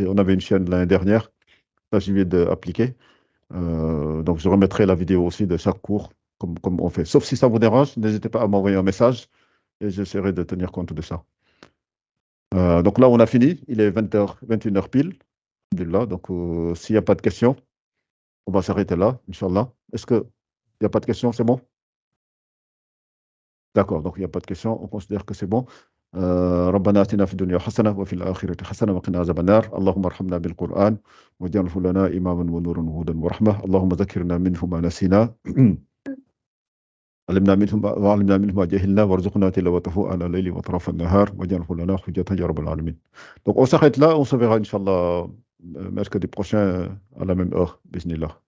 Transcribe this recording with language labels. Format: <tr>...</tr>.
<fr>On avait une chaîne l'année dernière, là j'y vais d'appliquer. Donc je remettrai la vidéo aussi de chaque cours, comme on fait. Sauf si ça vous dérange, n'hésitez pas à m'envoyer un message et j'essaierai de tenir compte de ça. Donc là, on a fini. Il est 20h, 21h pile. Alhamdulillah. Donc, s'il n'y a pas de questions, on va s'arrêter là, Inch'Allah. Est-ce qu'il n'y a pas de questions? C'est bon? D'accord, donc il n'y a pas de questions. On considère que c'est bon.</fr> <ar>ربنا آتنا في الدنيا حسنة وفي الآخرة حسنة وقنا عذاب النار اللهم ارحمنا بالقرآن واجعله لنا إماما ونورا وهدى ورحمة اللهم ذكرنا منه ما نسينا وعلمنا منه ما جهلنا وارزقنا تلاوته آناء الليل وأطراف النهار واجعله لنا حجة يا رب العالمين.</ar> <fr>Donc on s'arrête là, on se verra Inch'Allah mercredi prochain à la même heure, bismillah.</fr>